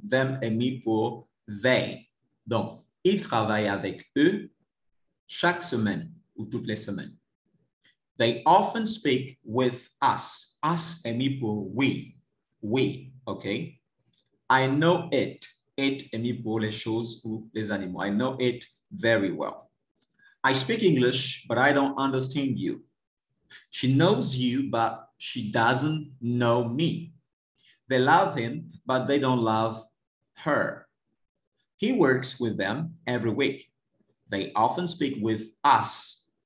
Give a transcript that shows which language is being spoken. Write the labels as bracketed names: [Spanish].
[French] Them est mis pour they. Donc, il travaille avec eux chaque semaine ou toutes les semaines. [English] They often speak with us. Us [French] est mis pour [English] we. We, OK? I know it. [French] it est mis pour les choses ou les animaux. [English] I know it very well. I speak English, but I don't understand you. She knows you, but she doesn't know me. They love him, but they don't love her. He works with them every week. They often speak with us.